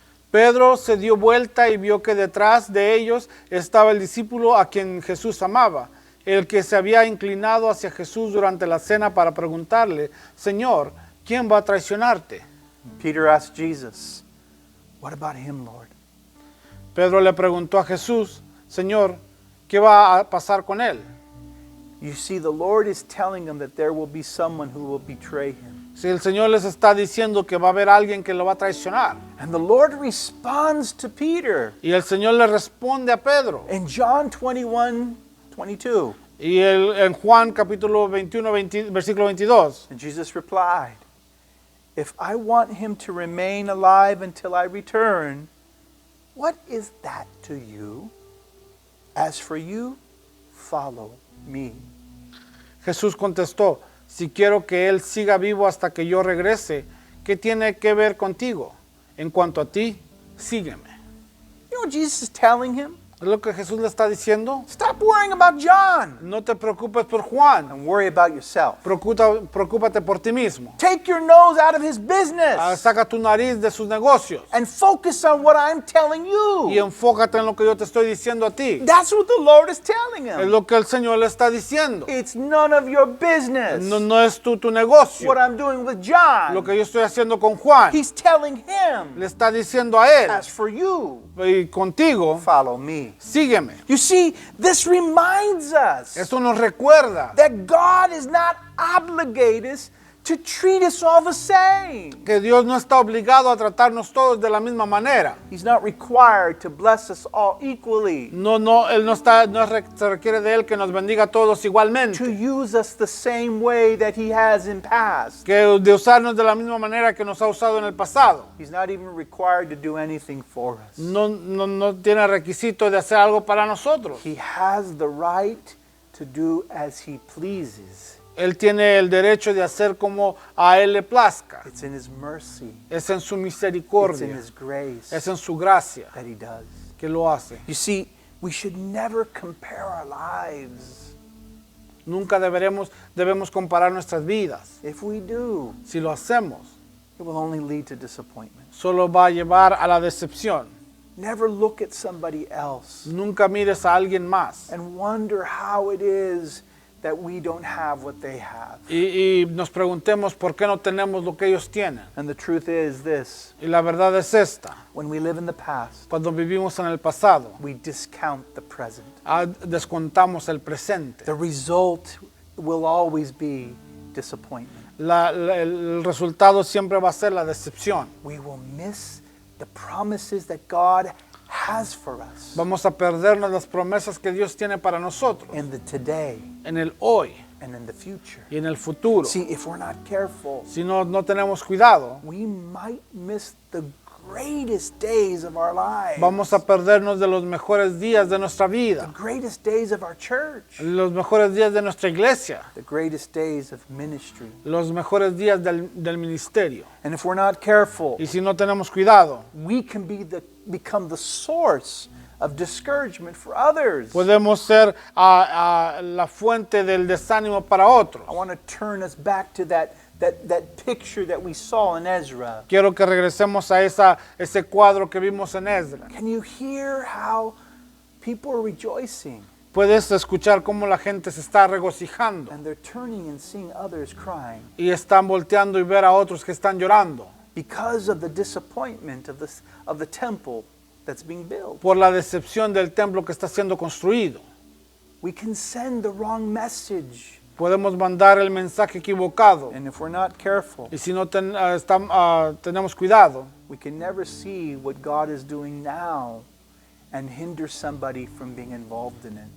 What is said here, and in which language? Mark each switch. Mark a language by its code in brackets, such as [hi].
[es] Pedro se dio vuelta y vio que detrás de ellos estaba el discípulo a quien Jesús amaba, el que se había inclinado hacia Jesús durante la cena para preguntarle, Señor, ¿quién va a traicionarte? [en] Peter asked Jesus, "What about him, Lord?" [es] Pedro le preguntó a Jesús, Señor, ¿qué va a pasar con él? [en] You see, the Lord is telling them that there will be someone who will betray him. [es] Si el Señor les está diciendo que va a haber alguien que lo va a traicionar. [en] And the Lord responds to Peter [es] Y el Señor le responde a Pedro. [en] in John 21, 22. [es] Y en Juan capítulo 21, versículo 22. [en] And Jesus replied, "If I want him to remain alive until I return, what is that to you? As for you, follow me." [es] Jesús contestó, si quiero que él siga vivo hasta que yo regrese, ¿qué tiene que ver contigo? En cuanto a ti, sígueme. [en] You know what Jesus is telling him? [es] Es lo que Jesús le está diciendo. [en] Stop worrying about John [es] No te preocupes por Juan, [en] and worry about yourself. [es] preocúpate por ti mismo. [en] Take your nose out of his business [es] Saca tu nariz de sus negocios [en] and focus on what I'm telling [es] y [en] you. [es] enfócate en lo que yo te estoy diciendo a ti. [en] That's what the Lord is telling [es] Es [en] him. [es] lo que el Señor le está diciendo. [en] It's none of your business [es] No es tu negocio. [en] what I'm doing with [es] Lo [en] John. [es] que yo estoy haciendo con Juan, [en] He's telling him, [es] le está diciendo a él [en] as for you, [es] y contigo, [en] follow me. [es] sígueme. [en] You see, this reminds us [es] Esto nos recuerda [en] that God is not obligated to treat us all the same. [es] que Dios no está obligado a tratarnos todos de la misma manera. [en] He's not required to bless us all equally, [es] Él se requiere de él que nos bendiga a todos [en] to [es] igualmente, [en] use us the same way that he has in past. [es] que de usarnos de la misma manera que nos ha usado en el pasado. [en] He's not even required to do anything for us. [es] No tiene requisito de hacer algo para nosotros. [en] He has the right to do as he pleases. [es] Él tiene el derecho de hacer como a él le plazca. [en] It's in his mercy, [es] Es en su [en] it's in [es] misericordia, [en] his grace [es] es en su gracia [en] that he does. [es] que lo hace. [en] You see, we should never compare our lives. [es] Nunca debemos comparar nuestras vidas. [en] If we do, [es] Si lo hacemos, [en] it will only lead to disappointment. [es] solo va a llevar a la decepción. [en] Never look at somebody else [es] Nunca mires a alguien más [en] and wonder how it is that we don't have what they have. [es] y nos preguntemos por qué no tenemos lo que ellos tienen. [en] And the truth is this: [es] Y la verdad es esta: [en] when we live in the past, [es] cuando vivimos en el pasado, [en] we discount the present. [es] descontamos el presente. [en] The result will always be disappointment. [es] El resultado siempre va a ser la decepción. [en] We will miss the promises that God has for us [es] Vamos a perdernos las promesas que Dios tiene para nosotros [en] in the today [es] en el hoy [en] and in the future. [es] y en el futuro. [en] See, if we're not careful, [es] Si no tenemos cuidado, [en] we might miss the greatest days of our lives, [es] vamos a perdernos de los mejores días de nuestra [en] the [es] vida, [en] greatest days of our church, [es] los mejores días de nuestra iglesia, [en] the greatest days of ministry. [es] los mejores días del ministerio. [en] And if we're not careful, [es] Y si no tenemos cuidado, [en] we can become the source of discouragement for others. [es] podemos ser la fuente del desánimo para otros. [en] I want to turn us back to that picture that we saw in Ezra. [es] Quiero que regresemos a ese cuadro que vimos en Esdras. [en] Can you hear how people are rejoicing [es] Puedes escuchar cómo la gente se está regocijando [en] and they're turning and seeing others crying [es] y están volteando y ver a otros que están llorando [en] because of the disappointment of the temple that's being built? [es] por la decepción del templo que está siendo construido. [en] We can send the wrong message, [es] Podemos mandar el mensaje equivocado [en] and if we're not careful, [es] y si no tenemos cuidado, [en] we can never see what God is doing now and hinder somebody from being involved in it.